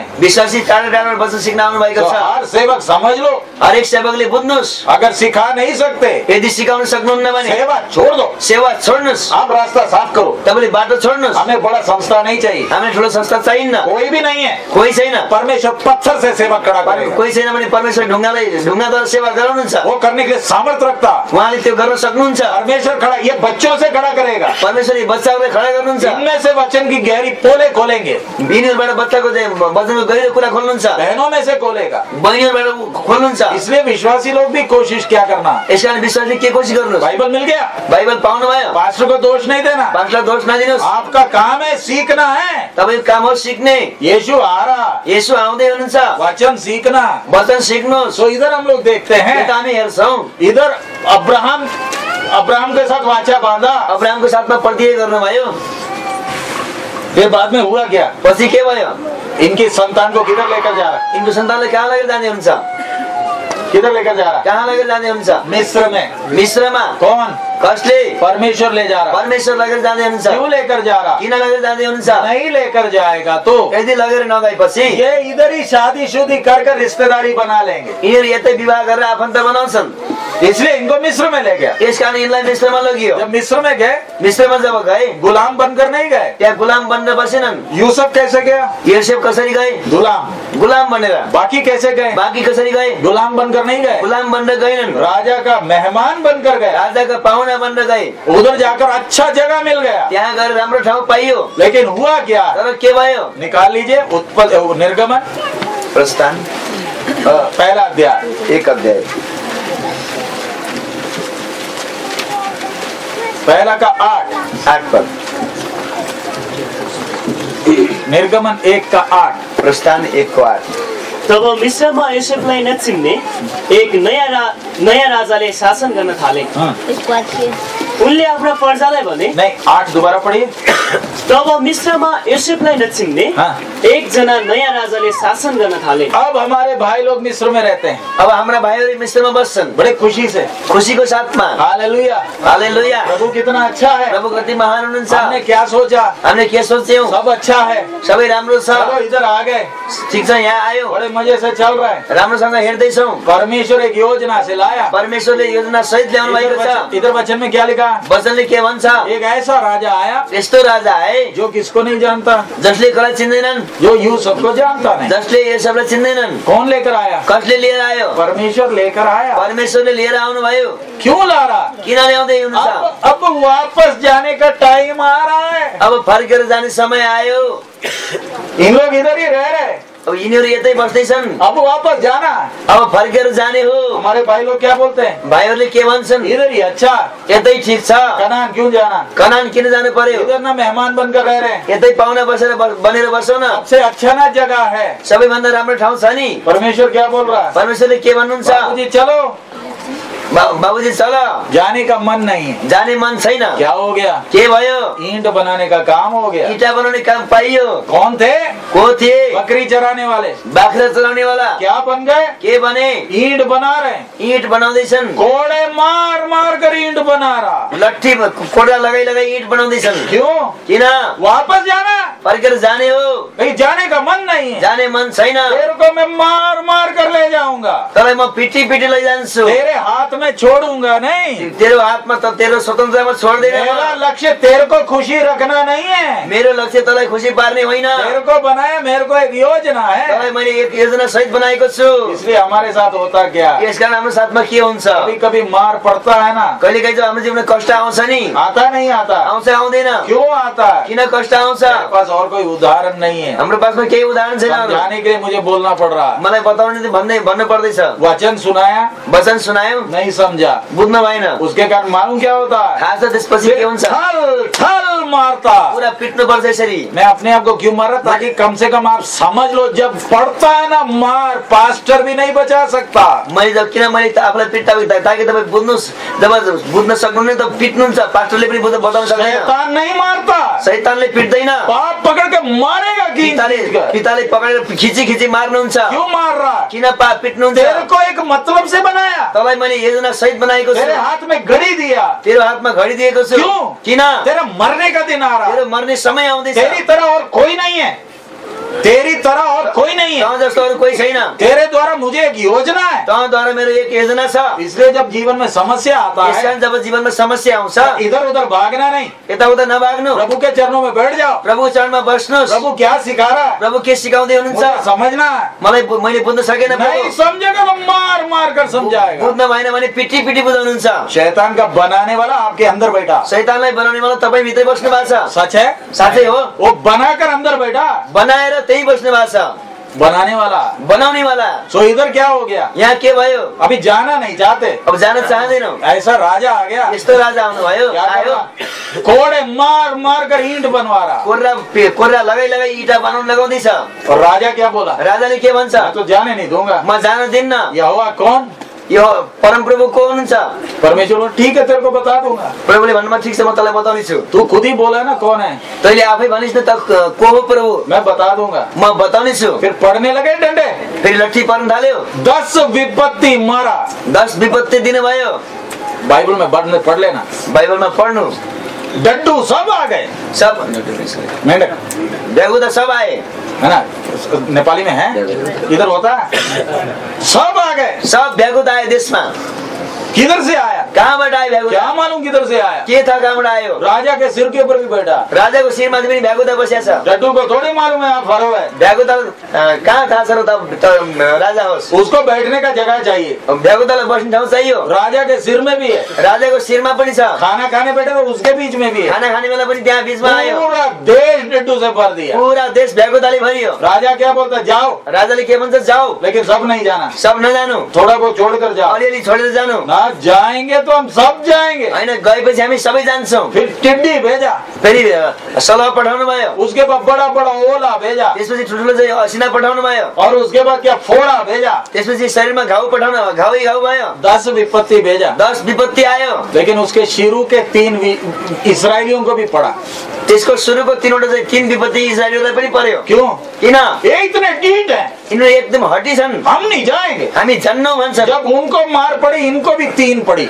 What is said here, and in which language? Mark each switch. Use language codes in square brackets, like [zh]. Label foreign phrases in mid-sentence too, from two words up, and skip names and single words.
[ne] विश्वासी टाढा टाढाबाट वचन सिक्न आउनु भएको तो छ। [hi] हर सेवक समझ लो, [ne] हरेक सेवकले बुझ्नुहोस्। [hi] अगर सिखा नहीं सकते, [ne] यदि सिकाउन सक्नुहुन्न भने [hi] सेवा छोड़ दो, [ne] सेवा छोड्नुहोस्। [hi] आप रास्ता साफ करो। [ne] तपाईँले बाटो छोड्नुहोस्। [hi] हमें बड़ा संस्था नहीं चाहिए, [ne] हामीलाई ठुलो संस्था चाहिन्न, [hi] कोई भी नहीं है। [ne] कोही छैन। [hi] परमेश्वर पत्थर से सेवा खड़ा करेगा। [ne] कोही छैन भने परमेश्वर ढुङ्गाद्वारा सेवा गराउनुहुन्छ। [hi] वो करने के लिए सामर्थ्य रखता, [ne] उहाँले त्यो गर्न सक्नुहुन्छ। [hi] परमेश्वर खड़ा, ये बच्चों से खड़ा करेगा। [ne] परमेश्वरले बच्चाहरूलाई खडा गर्नुहुन्छ। [hi] इनमें से वचन की गहरी पोले खोलेंगे, [ne] यिनीहरूबाट बच्चाको चाहिँ वचनको गहिरो कुरा खोल्नुहुन्छ। [hi] बहनों में से खोलेगा। [ne] बहिनीहरूबाट खोल्नुहुन्छ। [hi] इसलिए विश्वासी लोग भी कोशिश क्या करना, [ne] यसकारण विश्वासले के कोसिस गर्नुहोस्। [hi] बाइबल मिल गया, [ne] बाइबल पाउनु भयो, [hi] पास्टर को दोष नहीं देना, [ne] पास्टरलाई दोष नदिनुहोस्। [hi] आपका काम है सीखना है। [ne] तपाईको काम हो सिक्ने। [hi] यीशु आ रहा, [ne] येशू आउँदै हुनुहुन्छ, [hi] वचन सीखना। [ne] वचन सिक्नुहोस्। [hi] सो इधर हम लोग देखते हैं, [ne] हामी हेर्छौं [hi] इधर अब्राहम के साथ वाचा बांधा, [ne] अब्राहमको साथमा प्रतिज्ञा गर्नुभयो। [hi] फिर बाद में हुआ क्या? [ne] पछि के भयो? [hi] इनकी संतान को किधर लेकर जा रहा है? [ne] यिनको सन्तानलाई कहाँ लगेर जाने हुन्छ? [hi] किधर लेकर जा रहा है? [ne] कहाँ लगेर जाने हुन्छ? [hi] मिस्र में। [ne] मिस्रमा। [hi] कौन? [ne] कसले? [hi] परमेश्वर ले जा रहा। [ne] परमेश्वर लगेर जाने हुन्छ। [hi] क्यों लेकर जा रहा? [ne] किन लगेर जाने हुन्छ? [hi] नहीं लेकर जाएगा तो [ne] यदि लगेर नगएपछि [hi] ये इधर ही शादी शुदी कर रिश्तेदारी बना लेंगे। [ne] यिनीहरू यतै विवाह गरेर आफन्त बनाउँछन्। [hi] इसलिए इनको मिस्र में ले गया। [ne] यस कारण इनलाई मिस्रमा लगियो। [hi] जब मिस्र में गए, [ne] मिस्रमा जब गए [hi] गुलाम बनकर नहीं गए। [ne] त्यहाँ गुलाम बन्न बसेनन्। [hi] यूसुफ कैसे गया? [ne] योसेफ कसरी गए? गुलाम बनेर। [hi] बाकी कैसे गए? [ne] बाकी कसरी गए? [hi] गुलाम बनकर नहीं गए, [ne] गुलाम बन्न गएनन्। [hi] राजा का मेहमान बनकर गए, [ne] राजा का पाहुना बन्न गए। [hi] उधर जाकर अच्छा जगह मिल गया, [ne] त्यहाँ गएर राम्रो ठाउँ पाइयो। [hi] लेकिन हुआ क्या? [ne] तर के भयो? [hi] निकाल लीजिए निर्गमन [ne] प्रस्थान [hi] पहला अध्याय, [ne] 1 अध्याय [hi] पहला का 8 पद। निर्गमन 1 का 8, [ne] प्रस्थान 1 को 8। तब मिस्रमा योसेफलाई नचिन्ने एक नयाँ राजाले शासन गर्न थाले। उनले आफ्ना प्रजालाई भने, [hi] नहीं 8 दोबारा पढ़िए। [ne] तब मिस्रमा योसेफलाई नचिन्ने एकजना नयाँ राजाले शासन गर्न थाले। [hi] अब हमारे भाई लोग मिस्र में रहते हैं, [ne] अब हाम्रा भाइहरू मिस्रमा बस्छन् [hi] बड़े खुशी से, [ne] खुशीको साथमा। हालेलुया, हालेलुया। [hi] प्रभु कितना अच्छा है। [ne] प्रभु कति महान हुनुहुन्छ। [hi] हमने क्या सोचा? [ne] हामीले के सोच्यौं? [hi] सब अच्छा है, [ne] सबै राम्रो छ। [hi] चलो इधर आ गए, [ne] ठिक छ, यहाँ आयो, [hi] बड़े मजे से चल रहा है। [ne] राम्रोसँग हेर्दैछौँ। [hi] परमेश्वर एक योजना से लाया। [ne] परमेश्वरले योजना सहित ल्याउनु भएको छ। [hi] इधर वचन में क्या लिखा? [ne] वचनले के भन्छ? [hi] एक ऐसा राजा आया [ne] यस्तो राजा आए [hi] जो किसको नहीं जानता, [ne] जसले कसलाई चिन्दैनन्, [hi] जो यूसुफ को जानता नहीं। [ne] जसले योसेफलाई चिन्दैनन्। [hi] कौन लेकर आया? [ne] कसले लिएर आयो? [hi] परमेश्वर लेकर आया। [ne] परमेश्वरले लिएर आउनु भयो। [hi] क्यों ला रहा? [ne] किन ल्याउँदै हुनुहुन्छ? [hi] अब वापस जाने का टाइम आ रहा है। [ne] अब फर्केर जाने समय आयो। [hi] इन लोग इधर ही रह रहे, [ne] अब यिनीहरू यतै बस्दैछन्। [hi] अब वापस जाना, [ne] अब फर्केर जाने हो। [hi] हमारे भाई लोग क्या बोलते हैं? [ne] भाइहरूले के भन्छन्? [hi] इधर ही अच्छा, [ne] यतै ठिक छ। [hi] कनान क्यों जाना? [ne] कनान किन जानु पर्यो? [hi] इधर ना मेहमान बनकर रह रहे हैं, [ne] यतै पाहुना बनेर बसौ न। [hi] सबसे अच्छा ना जगह है। [ne] सबैभन्दा राम्रो ठाउँ छ नि। [hi] परमेश्वर क्या बोल रहा है? [ne] परमेश्वरले के भन्नुहुन्छ? [hi] बाबूजी चलो, [ne] बाबुजी चल। [hi] जाने का मन नहीं है। [ne] जाने मन छैन। [hi] क्या हो गया? [ne] के भयो? [hi] ईंट बनाने का काम हो गया। [ne] ईटा बनाउने काम पाइयो। [hi] कौन थे? [ne] को थिए? [hi] बकरी चराने वाले, [ne] बाख्रा चलाउने वाला। [hi] क्या बन गए? [ne] के बने? [hi] ईंट बना रहे हैं। [ne] ईंट बनाउँदैछन्। [hi] कोड़े मार मार कर ईंट बना रहा। [ne] लट्ठी कोडा लगाई लगाई ईंट बनाउँदैछन्। [hi] क्यों? [ne] किन? [hi] वापस जाना, [ne] फर्केर जाने हो। [hi] कहीं जाने का मन नहीं है। [ne] जाने मन छैन। [hi] तेरे को मैं मार मार कर ले जाऊंगा, [ne] तँलाई म पिटी पिटी लैजान्छु। [hi] तेरे हाथ में छोड़ूंगा नहीं। [ne] तेरो हातमा त तेरो स्वतन्त्रतामा छोड्दैन। [hi] मेरा लक्ष्य तेरे को खुशी रखना नहीं है। [ne] मेरो लक्ष्य तँलाई खुसी पार्ने होइन। [hi] तेरे को बनाया, मेरे को एक योजना है। [ne] तँलाई मैले एक योजना सहित बनाएको छु। [hi] इसलिए हमारे साथ होता क्या? [ne] यसकारण हाम्रो साथमा के हुन्छ? [hi] कभी कभी मार पड़ता है ना, [ne] कहिले कहिले हाम्रो जीवनमा कष्ट आउँछ नि। [hi] आता नहीं आता? [ne] आउँछ आउँदैन? [hi] क्यों आता है? [ne] किन कष्ट आउँछ? [hi] मेरे पास और कोई उदाहरण नहीं है। [ne] हाम्रो पासमा केही उदाहरण छैन। [hi] समझाने के लिए मुझे बोलना पड़ रहा है। [ne] मलाई बताउने भन्नु पर्दैछ। [hi] वचन सुनाया, [ne] वचन सुनायो, [hi] नहीं समझा, [ne] बुझ्नु भएन। [hi] उसके कारण मालूम क्या होता है? [ne] खास त त्यसपछि के हुन्छ? [hi] थल थल मारता। [ne] पुरा पिट्नु पर्छ यसरी। [hi] मैं अपने आप को क्यों मार रहा? ताकि कम से कम आप समझ लो, जब पड़ता है ना मार, पास्टर भी नहीं बचा सकता। [ne] मैले जब किन मैले आफूलाई पिट्टाएको ताकि तपाईँ बुझ्नुहोस्, जब बुझ्न सक्नुहुन्न त पिट्नुहुन्छ। पास्टरले पनि बताउन सक्दैन। [hi] शैतान नहीं मारता, [ne] शैतानले पिट्दैन। [hi] पाप पकड़ के मारेगा। [ne] पिताले पकडेर खिची खिची मार्नुहुन्छ। [hi] क्यों मार रहा? [ne] किन पिट्नुहुन्छ? [hi] तेरे को एक मतलब से बनाया, [ne] तँलाई मैले योजना सहित बनाएको छु। [hi] तेरे हाथ में घड़ी दिया, [ne] तेरो हातमा घडी दिएको छु। [hi] क्यों? [ne] किन? [hi] तेरा मरने का दिन आ रहा, [ne] तेरो मर्ने समय आउँदैछ। [hi] तेरी तरह और कोई नहीं है, तेरी तरह और कोई नहीं है। [ne] तँ जस्तो अरू कोही छैन। [hi] तेरे द्वारा मुझे एक योजना है। [ne] तँद्वारा मेरो एक योजना छ। [hi] इसलिए जब जीवन में समस्या आता है, [ne] यसकारण जब जीवनमा समस्या आउँछ, [hi] इधर उधर भागना नहीं, [ne] यताउता नभाग्नु। [hi] प्रभु के चरणों में बैठ जाओ। [ne] प्रभु चरणमा बस्नुहोस्। [hi] प्रभु क्या सिखा रहा है? [ne] प्रभु के सिकाउँदै हुनुहुन्छ? [hi] मुझे समझना है। [ne] मैले बुझ्न सकेन। [hi] नहीं समझेगा तो मार मार कर समझाएगा। [ne] बुझ्न भएन भने पिटी पिटी बुझाउनुहुन्छ। [hi] शैतान का बनाने वाला आपके अंदर बैठा। [ne] शैतानलाई बनाउने वाला तपाईँ भित्रै बस्नु भएको छ। [hi] सच है? [ne] साँच्चै हो। [hi] वो बनाकर अंदर बैठा, [ne] बनाएर त्यही बस्नु भएको छ। [hi] बनाने वाला, [ne] बनाउने वाला। [hi] सो इधर क्या हो गया? [ne] यहाँ के भयो? [hi] अभी जाना नहीं चाहते, [ne] अब जान चाहँदैनौ। [hi] ऐसा राजा आ गया। [ne] यस्तो राजा आउनु भयो। [hi] क्या [ne] आयो, [hi] कोड़े मार मार कर ईंट बनवा रहा। [ne] कोर्रा लगाई लगाई ईटा बनाउन लगाउँदैछ। [hi] और राजा क्या बोला? [ne] राजाले के भन्छ? [hi] मैं तो जाने नहीं दूंगा। [ne] म जान दिन्न। [hi] यहोवा कौन? [ne] यो परम प्रभु को हुनुहुन्छ? [hi] परमेश्वर बोला, ठीक है तेरे को बता दूंगा। [ne] प्रभुले भन्नुमा ठिक छ, म तँलाई बताउने छु। [hi] तू खुद ही बोला ना कौन है, [ne] तैँले आफै भनिस् न त को हो प्रभु? [hi] मैं बता दूंगा। [ne] म बताउने छु। [hi] फिर पढ़ने लगे डंडे, [ne] फेरि लट्ठी पर्न थाल्यो। [hi] 10 विपत्ति मारा। [ne] 10 विपत्ति दिनु भयो। [hi] बाइबल में पढ़ लेना, [ne] बाइबलमा पढ्नु। [hi] डड्डू सब आ गए, [ne] सब [hi] मेंढक बेगुदा सब आए, है ना? नेपाली में है, इधर होता है। सब आ गए, [ne] सब बेगुदा आए देशमा। [hi] किधर से आया? [ne] कहाँबाट आयो भ्यागुता? [hi] क्या मालूम किधर से आया? [ne] के था कहाँबाट आयो? [hi] राजा के सिर के ऊपर भी बैठा। [ne] राजाको शिरमा पनि भ्यागुता बसेको छ। [hi] डड्डू को थोड़ी मालूम है आप फरो है। [ne] भ्यागुता कहाँ थाहा छ र त राजा होस्? [hi] उसको बैठने का जगह चाहिए। [ne] भ्यागुतालाई बस्ने ठाउँ चाहियो। [hi] राजा के सिर में भी है, [ne] राजाको शिरमा पनि छ। [hi] खाना खाने बैठे तो उसके बीच में भी है। [ne] खाना खाने बेला पनि त्यहाँ बीचमा आयो। [hi] पूरा देश डड्डू से भर दिया। [ne] पूरा देश भ्यागुताले भरियो। [hi] राजा क्या बोलता, जाओ। [ne] राजाले के भन्छ, जाऊ, [hi] लेकिन सब नहीं जाना, [ne] सब नजानु, [hi] थोड़ा बहुत छोड़कर जाओ। [ne] अलिअलि छोडेर जानु। [hi] ना जाएंगे तो हम सब जाएंगे। [ne] हैन, गएपछि हामी सबै जान्छौँ। [hi] फिर टिड्डी भेजा, [ne] फेरि सलह पठाउनु भयो। [hi] उसके बाद बड़ा बड़ा ओला भेजा, [ne] त्यसपछि ठुल्ठुलो चाहिँ असिना पठाउनु भयो। [hi] और उसके बाद क्या फोड़ा भेजा, [ne] त्यसपछि शरीरमा घाउ पठाउनु, घाउ भयो। [hi] 10 विपत्ति भेजा। [ne] 10 विपत्ति आयो। [hi] लेकिन उसके शुरू के 3 इसराइलियों को भी पड़ा। [ne] त्यसको सुरुको 3 विपत्ति इस्राएलीलाई पनि पर्यो। [hi] क्यों? [ne] किन? [hi] ये इतने ढीठ हैं, [ne] यिनीहरू एकदम हटी छन्। [hi] हम नहीं जाएंगे। [ne] हामी जान्नौ भन्छन्। [hi] जब उनको मार पड़ी, इनको भी 3 पड़ी।